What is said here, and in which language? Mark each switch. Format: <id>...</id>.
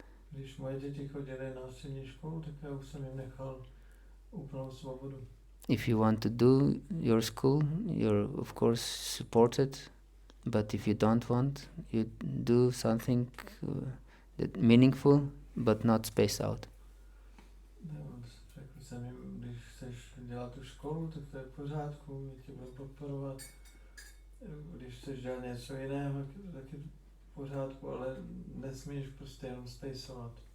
<cs>Když moje děti chodily na střední školu, tak já už jsem jim nechal úplnou svobodu.</cs> <en>If you want to do your school, you're of course supported, but if you don't want, you do something that meaningful, but not spaced out.</en> <cs>Řekl jsem jim, když chceš dělat tu školu, tak to je v pořádku, my tě budeme podporovat. Když chceš dělat něco jiného, tak je to v pořádku, ale nesmíš prostě jenom spacovat.</cs>